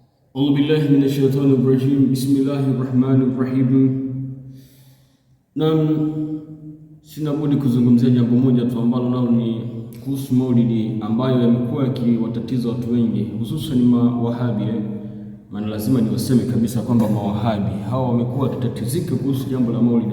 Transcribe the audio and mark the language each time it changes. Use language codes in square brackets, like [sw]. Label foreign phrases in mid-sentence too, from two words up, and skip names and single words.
[ar] أعوذ بالله من الشيطان الرجيم. بسم الله الرحمن الرحيم. [sw] Sina budi kuzungumzia jambo moja tu ambalo nalo ni kuhusu Maulidi ambayo yamekuwa yakiwatatiza watu wengi, hususan mawahabi. Maana lazima niwaseme kabisa kwamba mawahabi hawa wamekuwa wakitatizika kuhusu jambo la Maulidi.